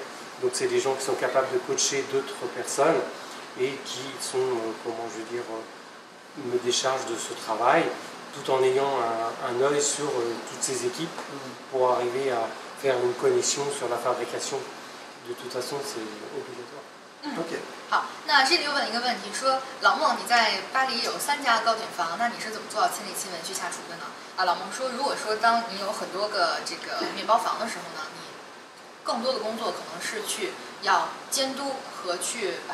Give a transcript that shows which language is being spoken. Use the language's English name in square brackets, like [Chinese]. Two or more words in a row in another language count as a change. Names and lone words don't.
[French] Donc c'est des gens qui sont capables de coacher d'autres personnes et qui sont, me déchargent de ce travail tout en ayant un œil sur toutes ces équipes pour arriver à faire une connexion sur la fabrication. De toute façon, c'est obligatoire. [Chinese] OK。好，那这里又问了一个问题，说老孟，你在巴黎有3家糕点房，那你是怎么做到亲力亲为去下厨的呢？啊，老孟说，如果说当你有很多个这个面包房的时候呢，你更多的工作可能是要监督和去